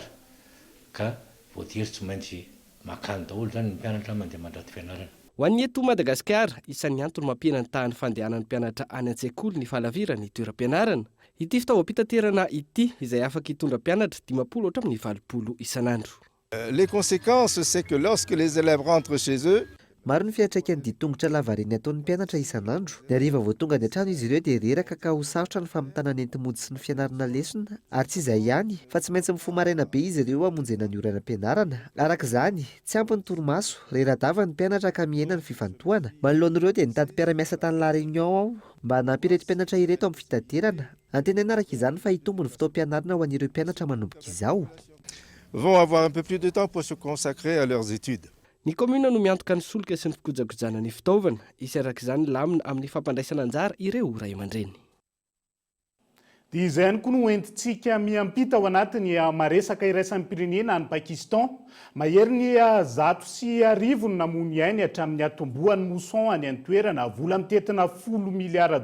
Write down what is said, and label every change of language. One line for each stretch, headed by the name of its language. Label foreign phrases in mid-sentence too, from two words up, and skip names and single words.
Malagasy: Ka voatery tsy maintsy makany daholo zany ny mpianatra mandeha mandrato fianarana. Ho an'ny eto Madagasikara isan'ny antony mampiena ny tahan'ny fandehanan'ny mpianatra any an-tsekoly ny falavirana ny toeram-pianarana. Ity fitaovam-pitaterana ity izay afaka hitondra mpianatra 50 hatramin'ny 20 isan'andro.
French: Les conséquences, c'est que lorsque les élèves rentrent chez eux,
Malagasy: Maro ny fiantraikany ditongotra lavareny ataon'ny mpianatra isan'andro. Ny hariva vao tonga any an-trano izy ireo dia reraka ka ho sarotra ny famitana ny enti-mody sy ny fianarana lesona. Ary tsy izay ihany fa tsy maintsy mifoha maraina be izy ireo hamonjena ny orana ampianarana. Araka izany, tsy ampy ny torimaso, reradava ny mpianatra ka miaina ny fifantohana. Manoloan'ireo dia nitady mpiara-miasa tany La Réunion aho mba hanampy ireto mpianatra ireto amin'ny fitaterana. Antenaina araka izany fa hitombo ny fotoam-pianarana ho an'ireo mpianatra manomboka izao.
French: Vont avoir un peu plus de temps pour se consacrer à leurs études.
Malagasy: Ny commune no miantoka ny solika sy ny fikojakojana ny fitaovana, isy araka izany lamina amin'ny fampandraisana anjara ireo ray aman-dreny. Dia izay ihany koa no entintsika miampita ao anatiny maresaka iraisan'ny pirenena any Pakistan. Mahery ny 100 namony ainy hatramin'ny atombohan'ny mousson any an-toerana vola mitetina $10 miliara.